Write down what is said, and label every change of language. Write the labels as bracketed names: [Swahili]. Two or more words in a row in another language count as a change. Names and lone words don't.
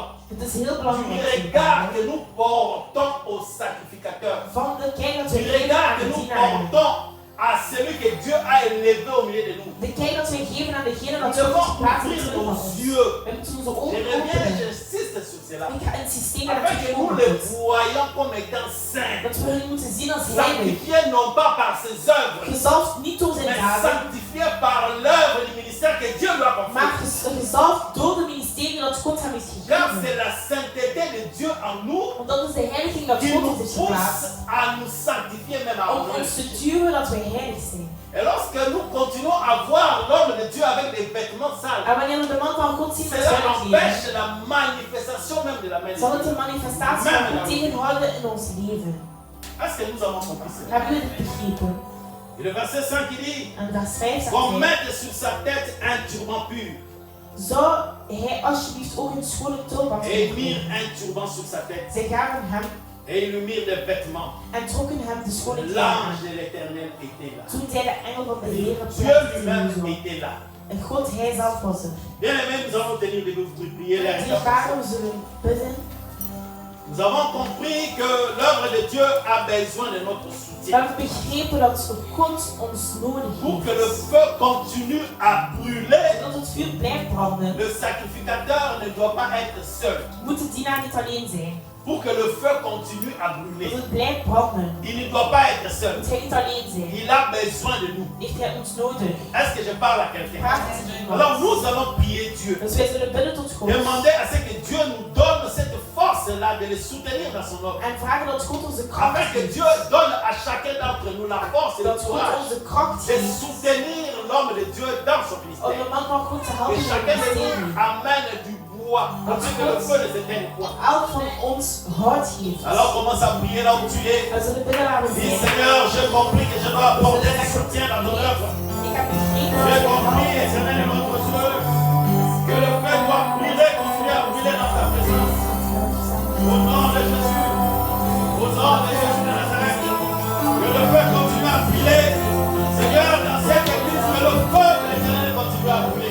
[Dutch] Het is heel [French] du [Dutch] belangrijk. [French] regard que nous portons au sacrificateur, [Dutch] Van de kijk dat [French] du [Dutch] we geven [French] regard [Dutch] aan [French] que [Dutch] de [French] nous [Dutch] dienaren. [French] portons à celui que Dieu a élevé au milieu de nous. [Dutch] De kijk dat wij geven aan degene [French] Nous [Dutch] dat God [French] devons [Dutch] geplaatst heeft [French] ouvrir [Dutch] in [French] nos [Dutch] ons. [French] yeux. [Dutch] We moeten onze [French] Je [Dutch] ogen [French] reviens, [Dutch] openen. [French] j'insiste sur cela. [Dutch] Ik ga insisteren dat [French] Afin [Dutch] het [French] que nous [Dutch] open [French] le [Dutch] wordt. [French] voyons comme étant saints, [Dutch] Dat we hen moeten zien als heilig. [French] sanctifiés non pas par ses œuvres, [Dutch] Gezalfd niet door zijn [French] mais [Dutch] daden, [French] sanctifiés par l'œuvre du ministère que Dieu lui a [Dutch] maar [French] confié. [Dutch] gezalfd door de ministerie dat God hem heeft [French] Car [Dutch] gegeven. [French] c'est la sainteté de Dieu en nous [Dutch] Want dat is de heiliging dat [French] qui [Dutch] God [French] nous [Dutch] ons heeft [French] pousse [Dutch] geplaatst. [French] à nous sanctifier même à [Dutch] Om [French] nous. [Dutch] ons te duwen dat wij heilig zijn. [French] Et lorsque nous continuons à voir l'homme de Dieu avec des vêtements sales, [Dutch] En wanneer we de man van God zien met [French] cela [Dutch] vuile kleren, [French] empêche la manifestation même de la main de [Dutch] zal het [French] Dieu. [Dutch] een manifestatie van God tegenhouden in ons leven. [French] Est-ce que nous avons compris cela? [Dutch] Hebben we dit begrepen? [French] Et le verset 5 il dit, [Dutch] En vers 5 zegt [French] qu'on [Dutch] hij, [French] mette sur sa tête un turban pur. [Dutch] zou hij alsjeblieft ook een schone tulband [French] Et ils [Dutch] hebben? [French] mirent un turban sur sa tête. [Dutch] Zij gaven hem [French] Et ils lui mirent des vêtements. [Dutch] en trokken hem de schone kleren [French] L'ange [Dutch] aan. [French] de l'éternel était là. [Dutch] Toen zei de engel van de Heer op [French] Dieu lui-même était là. [Dutch] en God, hij zelf was er. [French] Bien aimé, nous allons tenir debout pour prier les [Dutch] Die vader, we zullen bidden. [French] Nous avons compris que l'œuvre de Dieu a besoin de notre [Dutch] We [French] soutien. [Dutch] hebben begrepen dat God ons nodig [French] Pour que le [Dutch] heeft. [French] feu continue à brûler, [Dutch] Zodat het vuur blijft branden, [French] le sacrificateur ne doit pas être seul. [Dutch] moet de dienaar niet alleen zijn. [French] Pour que le feu continue à [Dutch] Dat [French] brûler, [Dutch] het blijft branden, [French] il ne doit pas être seul. [Dutch] moet hij niet alleen zijn. [French] Il a besoin de nous. [Dutch] Heeft hij ons nodig. [French] Est-ce que je parle à quelqu'un? [Dutch] Vraag het [French] Alors [Dutch] iemand. [French] nous allons prier Dieu. [Dutch] Dus wij zullen bidden tot God. [French] Demander à ce que Dieu nous donne cette force-là de le soutenir dans son œuvre. [Dutch] En vragen dat God ons de kracht [French] Afin que [Dutch] geeft. [French] Dieu donne à chacun d'entre nous la force et le [Dutch] Dat God [French] courage [Dutch] ons de kracht [French] de [Dutch] geeft [French] soutenir l'homme de Dieu dans son [Dutch] om [French] ministère. [Dutch] de man van God te [French] Que [Dutch] helpen in het [French] chacun de nous [Dutch] ministerie. [French] amène du bois afin que le feu ne s'éteigne point. [Dutch] Elk van ons hout geeft. [French] Alors commence à prier là où tu es. [Dutch] We zullen bidden waar we [French] Dis [Dutch] zijn. [French] Seigneur, j'ai compris que je dois apporter du soutien dans ton œuvre. [Dutch] Ik heb begrepen [French] J'ai [Dutch] dat [French] compris, [Dutch] we [French] éternel et notre Dieu, que le feu doit brûler, continuer à brûler dans ta présence. Au nom de Jésus, au nom de Jésus de Nazareth, que le feu continue à brûler. Seigneur, dans cette église, que le feu de l'éternel continue à brûler.